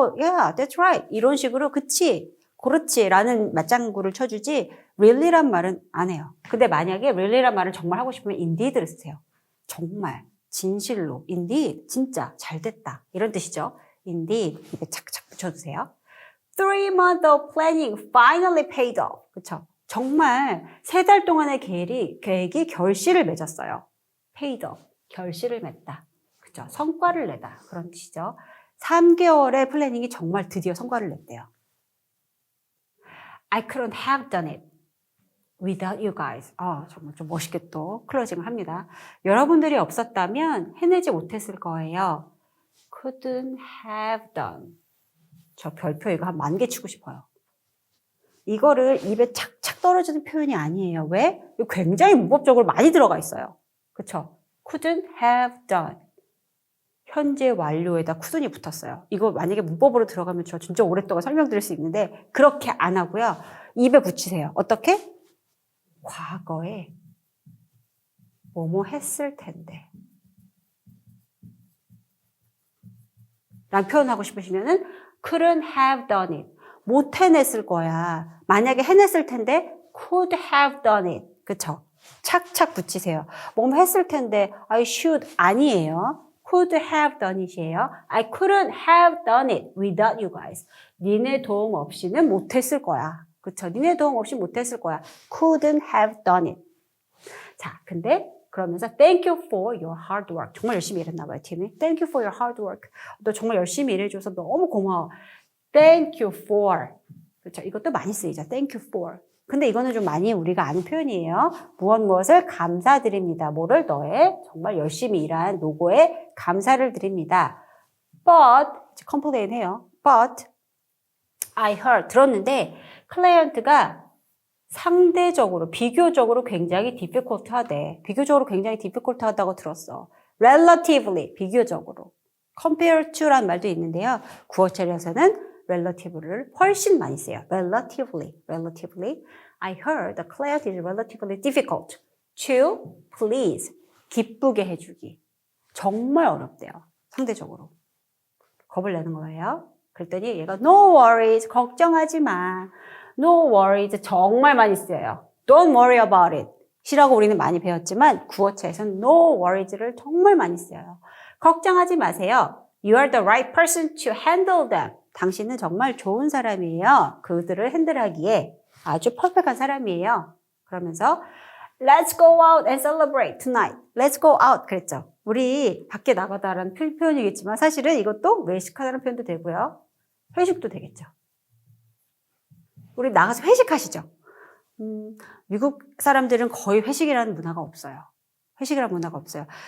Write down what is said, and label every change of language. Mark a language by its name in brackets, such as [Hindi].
[English] Yeah, that's right. [Korean] 이런 식으로 그치? 그렇지 라는 맞장구를 쳐주지 really란 말은 안 해요. 근데 만약에 really란 말을 정말 하고 싶으면 indeed를 쓰세요. 정말, 진실로, indeed, 진짜, 잘 됐다 이런 뜻이죠. indeed, 입에 착착 붙여주세요. [English] 3 months of planning finally paid off. [Korean] 그쵸? 정말 3달 동안의 계획이 결실을 맺었어요. paid off, 결실을 맺다. 그쵸? 성과를 내다 그런 뜻이죠. 3개월의 플래닝이 정말 드디어 성과를 냈대요. [English] I couldn't have done it without you guys. [Korean] 정말 좀 멋있게 또 클로징을 합니다. 여러분들이 없었다면 해내지 못했을 거예요. [English] Couldn't have done. [Korean] 저 별표 이거 한 10,000개 치고 싶어요. 이거를 입에 착착 떨어지는 표현이 아니에요. 왜? 굉장히 문법적으로 많이 들어가 있어요. [English] 그쵸? Couldn't have done. [Korean] 현재 완료에다 couldn't이 붙었어요. 이거 만약에 문법으로 들어가면 저 진짜 오랫동안 설명드릴 수 있는데 그렇게 안 하고요. 입에 붙이세요. 어떻게? 과거에 뭐뭐 했을 텐데 라는 표현하고 싶으시면은 [English] couldn't have done it. [Korean] 못 해냈을 거야. 만약에 해냈을 텐데 [English] could have done it. [Korean] 그쵸? 착착 붙이세요. 뭐뭐 했을 텐데 I should 아니에요. [English] could have done it이에요. I couldn't have done it without you guys. [Korean] 니네 도움 없이는 못했을 거야. 그쵸? 니네 도움 없이 못했을 거야. [English] couldn't have done it. [Korean] 자, 근데 그러면서 [English] thank you for your hard work. [Korean] 정말 열심히 일했나 봐요, 팀이. [English] Thank you for your hard work. [Korean] 너 정말 열심히 일해줘서 너무 고마워. [English] Thank you for. [Korean] 그렇죠? 이것도 많이 쓰이죠. [English] Thank you for. [Korean] 근데 이거는 좀 많이 우리가 아는 표현이에요. 무엇을 감사드립니다. 뭐를 너의 정말 열심히 일한 노고에 감사를 드립니다. [English] But, complain 해요. But I heard. [Korean] 들었는데 클라이언트가 상대적으로, 비교적으로 굉장히 difficult 하대. 비교적으로 굉장히 difficult 하다고 들었어. Relatively, 비교적으로. compare to라는 말도 있는데요. 구어체에서는 relative를 훨씬 많이 써요. [English] relatively. I heard the client is relatively difficult to please. [Korean] 기쁘게 해주기. 정말 어렵대요. 상대적으로. 겁을 내는 거예요. 그랬더니 얘가 no worries, 걱정하지 마. No worries 정말 많이 쓰여요. [English] Don't worry about it. [Korean] 시라고 우리는 많이 배웠지만 구어체에서는 no worries를 정말 많이 써요. 걱정하지 마세요. [English] You are the right person to handle them. [Korean] 당신은 정말 좋은 사람이에요. 그들을 핸들하기에 아주 퍼펙트한 사람이에요. [English] 그러면서 Let's go out and celebrate tonight. Let's go out 그랬죠. [Korean] 우리 밖에 나가다라는 표현이겠지만 사실은 이것도 외식하다는 표현도 되고요. 회식도 되겠죠. 우리 나가서 회식하시죠. 미국 사람들은 거의 회식이라는 문화가 없어요. 회식이라는 문화가 없어요.